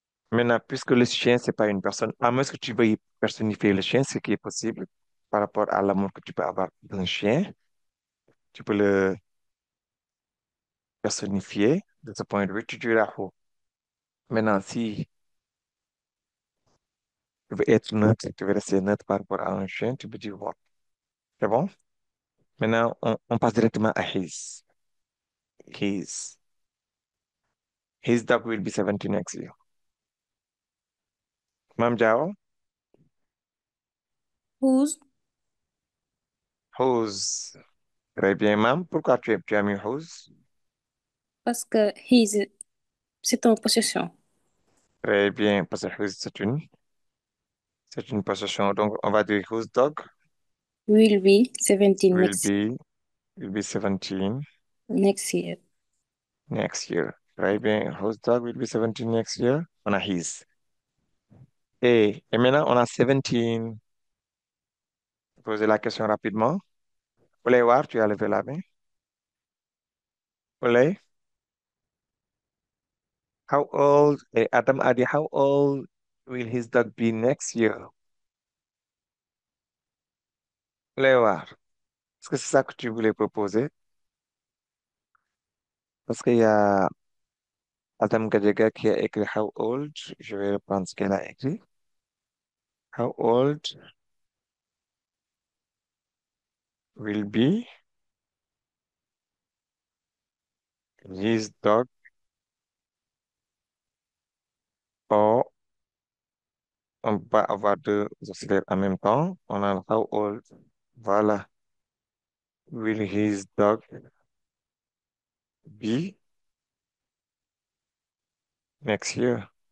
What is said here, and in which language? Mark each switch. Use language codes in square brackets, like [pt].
[fr] Maintenant, puisque le chien, c'est pas une personne, à moins que tu veuilles personnifier le chien, ce qui est possible par rapport à l'amour que tu peux avoir d'un chien, tu peux le personnifier de ce point de vue, tu diras who. Maintenant, si tu veux être neutre, tu veux rester neutre par rapport à un chien, tu peux dire what. C'est bon? Maintenant, on passe directement à his. [en] His. His dog will be 70 next year. Mam Jao, Whose? [fr] whose? Très bien, mam. Pourquoi tu as mis whose? Parce que his, c'est en possession. Très bien, parce que whose, c'est une possession. Donc, on va dire whose dog [en] Will be 17 will next be, will be 17 next year. next year. [fr] Très bien, [en] whose dog will be 17 next year? [fr] On a [en] his. [fr] Et maintenant, on a 17. Posez la question rapidement. Olay War, tu as levé la main. [en] Olay, how old, [fr] Adam a dit, [en] how old will his dog be next year? [fr] Olay War, est-ce que c'est ça que tu voulais proposer? Parce qu'il y a Adam Gadjaga qui a écrit how old. Je vais reprendre ce qu'elle a écrit. [en] How old will be his dog? [fr] Or, on va avoir deux auxiliaires en même temps. On a [en] how old. [fr] Voilà. [en] Will his dog be next year?